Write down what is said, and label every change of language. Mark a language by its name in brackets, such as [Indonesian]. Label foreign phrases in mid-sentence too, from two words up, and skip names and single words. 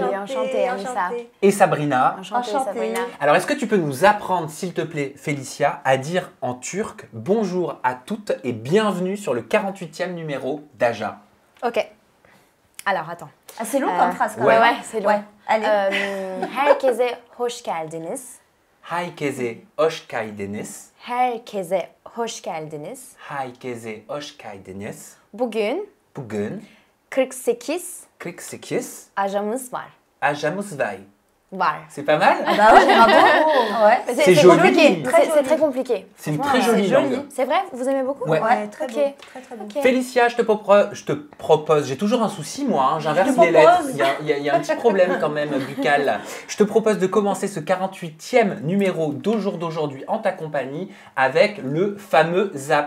[French] Enchantée, Anissa. Et Sabrina. Enchantée, Sabrina. Alors, est-ce que tu peux nous apprendre, s'il te plaît, Félicia, à dire en turc bonjour à toutes et bienvenue sur le 48e numéro d'Aja? Ok. Alors, attends. Ah, c'est long comme phrase quand Ouais. même. Ouais, c'est long. Ouais. Allez. [Turkish] Herkese hoş geldiniz. Herkese hoş geldiniz. Herkese hoş geldiniz. Herkese hoş geldiniz. Bugün Bugün 48 48 ajamız var. ajamız var. [French] C'est pas mal? Ah bah ouais, bravo. Ouais. C'est joli. compliqué. Très C'est très compliqué. C'est une très jolie langue. C'est vrai? Vous aimez beaucoup? Ouais. Ouais, très Ok. beau. Très beau. Ok. Félicia, je te propose, j'ai toujours un souci moi, hein, j'inverse Je te les lettres, propose. il y a un petit problème quand même buccal là. Je te propose de commencer ce 48e numéro d'Au jour d'aujourd'hui en ta compagnie avec le fameux Zap.